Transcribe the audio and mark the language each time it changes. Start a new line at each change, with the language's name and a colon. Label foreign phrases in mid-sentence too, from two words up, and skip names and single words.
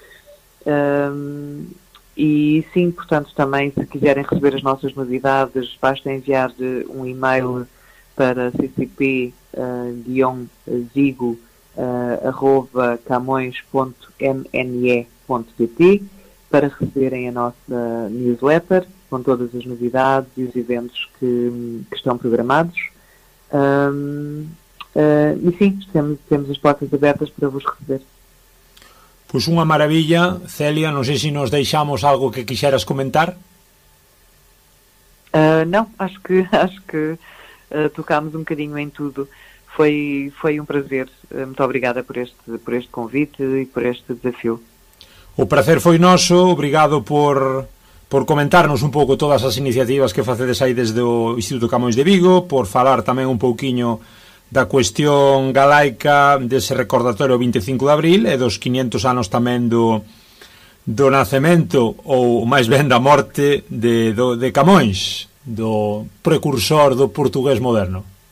Portuguese: E sim, portanto, também, se quiserem receber as nossas novidades, basta enviar um e-mail para ccp-zigo@camões.mne.pt para receberem a nossa newsletter com todas as novidades e os eventos que estão programados. E sim, temos as portas abertas para vos receber.
Galician: Pois unha maravilla. Celia, non sei se nos deixamos algo que quixeras comentar.
Portuguese: Não, acho que tocámos um bocadinho em tudo. Foi um prazer. Muito obrigada por este convite e por este desafio.
Galician: O prazer foi noso. Obrigado por comentarnos un pouco todas as iniciativas que facedes aí desde o Instituto Camões de Vigo, por falar tamén un pouquiño da cuestión galaica dese recordatorio 25 de abril e dos 500 anos tamén do nacemento, ou máis ben da morte de Camões, do precursor do portugués moderno.